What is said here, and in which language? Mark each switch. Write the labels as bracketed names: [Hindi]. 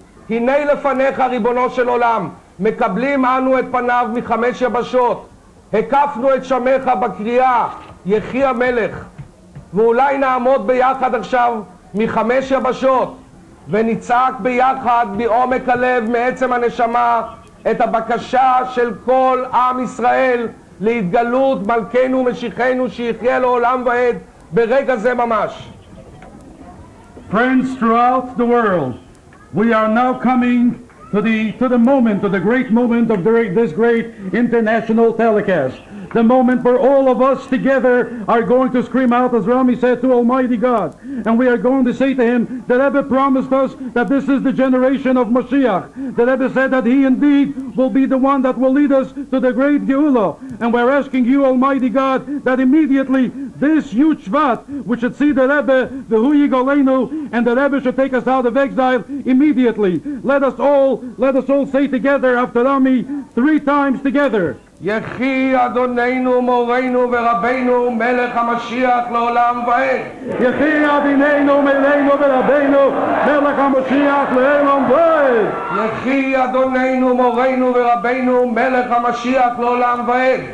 [Hebrew] הנה לפניך ריבונו של עולם, מקבלים אנו את פניו מחמש יבשות, הקפנו את שמך בקריאה יחי המלך, ואולי נעמוד ביחד עכשיו מחמש יבשות ונצעק ביחד מעומק הלב, מעצם הנשמה, את הבקשה של כל עם ישראל להתגלות מלכנו ומשיחנו שיחיה לעולם ועד ברגע זה ממש. [English] Friends throughout the world, we are now coming to the moment, to the great moment of this great international telecast. The moment where all of us together are going to scream out, as Rami said, to Almighty God. And we are going to say to him, the Rebbe promised us that this is the generation of Mashiach. The Rebbe said that he indeed will be the one that will lead us to the great Geula. And we're asking you, Almighty God, that immediately this huge Shvat, which should see the Rebbe, the Hu Yigolenu, and the Rebbe should take us out of exile immediately. Let us all say together after Rami 3 times together. [Hebrew] יחי אדוננו מורנו ורבינו מלך המשיח לעולם ועד. יחי אדוננו מורנו ורבינו מלך המשיח לעולם ועד. יחי אדוננו מורנו ורבינו מלך המשיח לעולם ועד.